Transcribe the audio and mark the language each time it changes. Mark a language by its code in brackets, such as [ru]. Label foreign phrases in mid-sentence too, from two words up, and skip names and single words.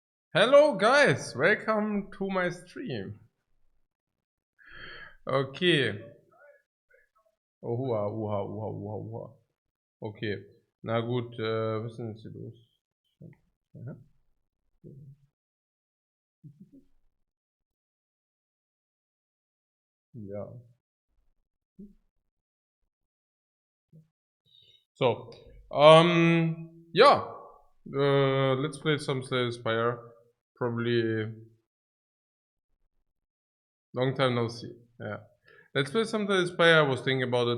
[en] Hello guys, welcome to my stream. Okay. Oha, oha, oha, oha, oha. Okay. [de] Na gut, was ist denn jetzt hier los? Aha. Ja. [en] So, yeah. Let's play some Spire. Probably long time no see. Yeah. Let's play some Spire. I was thinking about it.